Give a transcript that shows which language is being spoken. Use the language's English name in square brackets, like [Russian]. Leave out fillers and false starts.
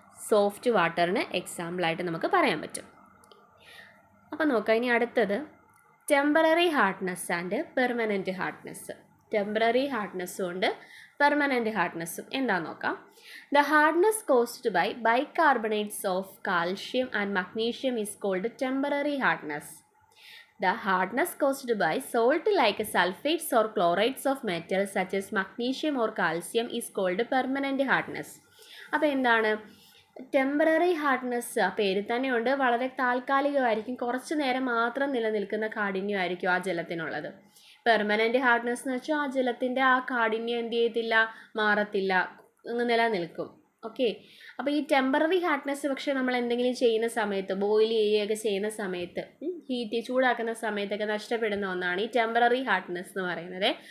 [Malayalam] Soft വാട്ടറിന് എക്സാമ്പിളായിട്ട് നമുക്ക് പറയാൻ പറ്റും. അപ്പോൾ നോക്കാം, ഇനി അടുത്തത് [English] Temporary hardness and permanent hardness. [Malayalam] Temporary ഹാർഡ്നെസ്സും ഉണ്ട്, പെർമനൻറ്റ് ഹാർഡ്നെസ്സും എന്താണെന്ന് നോക്കാം. [English] The hardness caused by bicarbonates of calcium and magnesium is called temporary hardness. The hardness caused by salt like sulfates or chlorides of metals such as magnesium or calcium is called permanent hardness. [Malayalam] അപ്പോൾ എന്താണ് temporary hardness? ആ പേര് തന്നെയുണ്ട്, വളരെ താൽക്കാലികമായിരിക്കും, കുറച്ച് നേരം മാത്രം നിലനിൽക്കുന്ന കാഠിന്യമായിരിക്കും ആ ജലത്തിനുള്ളത്. പെർമനൻറ്റ് ഹാർഡ്നെസ് എന്ന് വെച്ചാൽ ആ ജലത്തിൻ്റെ ആ കാഠിന്യം എന്ത് ചെയ്യത്തില്ല, മാറത്തില്ല, നിലനിൽക്കും. ഓക്കെ. അപ്പോൾ ഈ ടെമ്പററി ഹാർഡ്നെസ് പക്ഷേ നമ്മൾ എന്തെങ്കിലും ചെയ്യുന്ന സമയത്ത്, ബോയിൽ ചെയ്യുകയൊക്കെ ചെയ്യുന്ന സമയത്ത്, ചൂടാക്കുന്ന സമയത്തൊക്കെ നഷ്ടപ്പെടുന്ന ഒന്നാണ് ഈ ടെമ്പററി ഹാർഡ്നെസ് എന്ന് പറയുന്നത്.